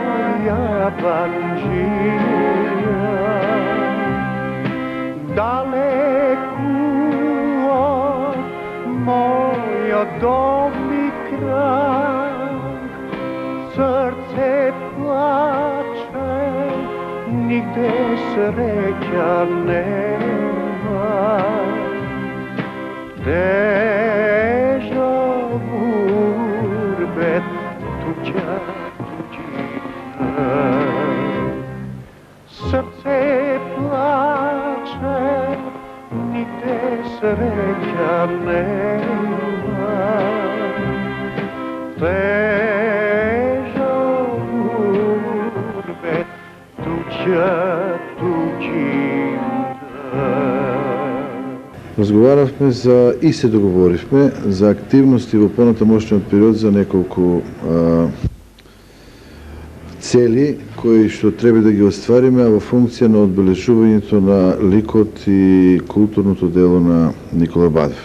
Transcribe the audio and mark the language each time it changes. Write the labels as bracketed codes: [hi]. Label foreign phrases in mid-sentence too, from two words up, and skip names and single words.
[mk] јабанџија, далеку од мојот дом и крај. Срце плаче, нигде среќа нема. [sr] Gurbet tuđa tuđina, srce plače, nigde sreća nema. Teža gurbet tuđa tuđina. [mk] Разговаравме за и се договоривме за активности во понатамошниот период за неколку цели кои што треба да ги оствариме, а во функција на одбележувањето на ликот и културното дело на Никола Бадев.